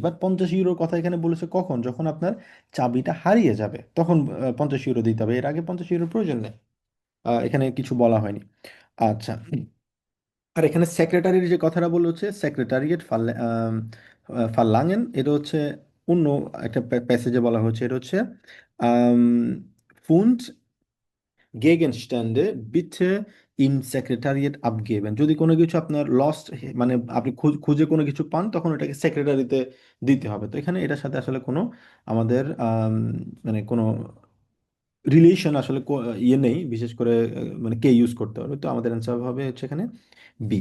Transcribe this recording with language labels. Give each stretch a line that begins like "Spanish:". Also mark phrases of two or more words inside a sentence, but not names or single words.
Bangla: বাট 50 ইউরোর কথা এখানে বলেছে কখন, যখন আপনার চাবিটা হারিয়ে যাবে তখন 50 ইউরো দিতে হবে, এর আগে 50 ইউরোর প্রয়োজন নেই। এখানে কিছু বলা হয়নি। আচ্ছা। আর এখানে সেক্রেটারির যে কথাটা বলেছে
German: Sekretariat verlangen
Bangla: এটা হচ্ছে অন্য একটা প্যাসেজে বলা হচ্ছে। এটা হচ্ছে
German: Fundgegenstände bitte im Sekretariat abgeben
Bangla: যদি কোনো কিছু আপনার লস্ট মানে আপনি খুঁজে কোনো কিছু পান তখন ওটাকে সেক্রেটারিতে দিতে হবে। তো এখানে এটার সাথে আসলে কোনো আমাদের মানে কোনো রিলেশন আসলে ইয়ে নেই বিশেষ করে মানে কে ইউজ করতে পারবে। তো আমাদের অ্যান্সার হবে হচ্ছে এখানে বি।